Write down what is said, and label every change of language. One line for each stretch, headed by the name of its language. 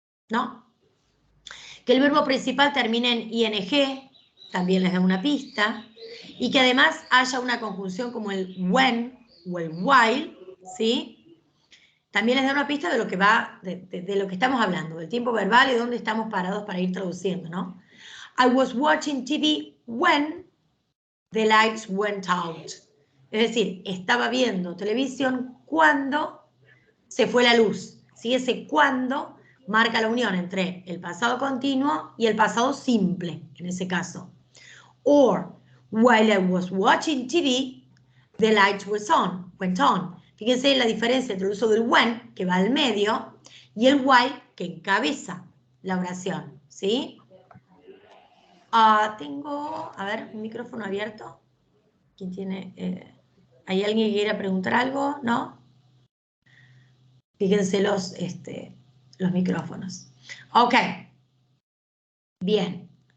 Spanish: ¿No? Que el verbo principal termine en ing, también les da una pista, y que además haya una conjunción como el when o el while, ¿sí? También les da una pista de lo que va, de lo que estamos hablando, del tiempo verbal y dónde estamos parados para ir traduciendo, ¿no?
English: I was watching TV when the lights went out.
Spanish: Es decir, estaba viendo televisión cuando se fue la luz. ¿Sí? Ese cuando marca la unión entre el pasado continuo y el pasado simple, en ese caso.
English: Or, while I was watching TV, the lights went on.
Spanish: Fíjense la diferencia entre el uso del when, que va al medio, y el while, que encabeza la oración. ¿Sí? Tengo, a ver, un micrófono abierto. ¿Quién tiene? ¿Hay alguien que quiera preguntar algo? ¿No? Fíjense los micrófonos. Ok. Bien.